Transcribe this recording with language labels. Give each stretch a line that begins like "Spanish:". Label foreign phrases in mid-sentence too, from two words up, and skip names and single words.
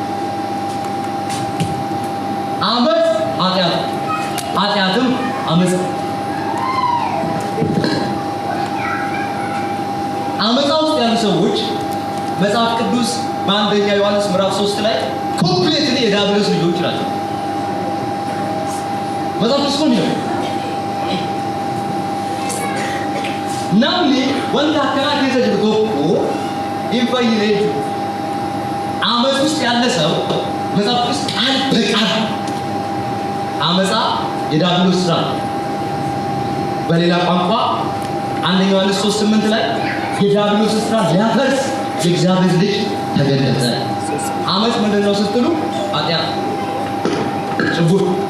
Amharic: አመፅ ኃጢአትም አመፅ አመፃ ውስጥ ያሉ ሰዎች መጽሐፍ ቅዱስ በአንደኛ ዮሐንስ ምዕራፍ 3 ላይ ኮምፕሌትሊ የዲያብሎስ ልጆች ናቸው። መጽሐፍ ቅዱስ ነው
Oromo: namni wanta akkana keessa jiru tokko hin fayyine
Amharic: አመፅ ውስጥ ያለ ሰው መጽሐፍ ቅዱስ ቃል በቃል አመፃ የዲያብሎስ ስራ በሌላ ቋንቋ አንደኛ ዮሐንስ 3:8 ላይ የዲያብሎስ ስራ ሊያፈርስ የእግዚአብሔር ልጅ ተገለጠ። አመፅ ምንድነው ስትሉ ኃጢአት ጭቡር